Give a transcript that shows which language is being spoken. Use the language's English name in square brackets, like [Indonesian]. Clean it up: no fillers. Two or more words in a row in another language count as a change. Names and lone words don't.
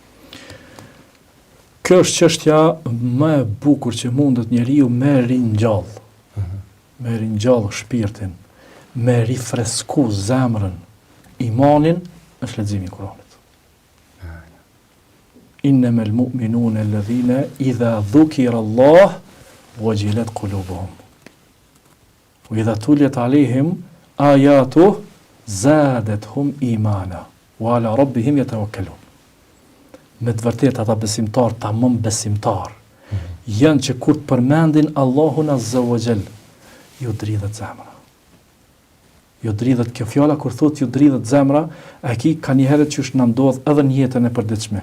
[Albanian] Kjo është çështja më e bukur që mundet njeriu me ringjall. Me ringjall shpirtin, me rifresku zemrën, imanin, është leximi i Kuranit. [Arabic] إنما المؤمنون الذين إذا ذكر الله وجلت قلوبهم. وإذا تليت عليهم آياته زادتهم إيمانا وعلى ربهم يتوكلون. [Albanian] Me të vërtetë ata besimtar, tamam besimtar, janë që kur të përmendin Allahun [Arabic] عز وجل, [Albanian] ju dridhet zemra. Ju dridhet kjo fjala, kur thot ju dridhet zemra, a ki ka një herët që është në ndodh edhe një jetën e përditshme.